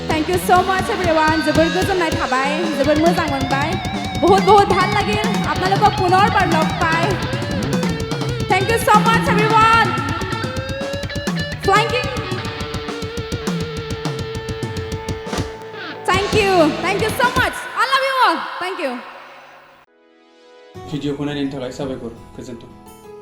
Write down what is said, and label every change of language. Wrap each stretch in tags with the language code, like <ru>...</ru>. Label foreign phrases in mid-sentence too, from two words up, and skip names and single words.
<en>you so much everyone</en> <brx>जोबोर गोजोननाय थाबाय जोबोर मोजां मोनबाय</brx> <hi>बहुत बहुत</hi> <as>ভাল লাগিল আপোনালোকক পুনৰবাৰ লগ পাই</as> <en>Thank you so much everyone Flanking Thank you so much I love you all Thank you</en> <brx>भिडिअखौ नायनायनि थाखाय साबायखर गोजोन्थों</brx>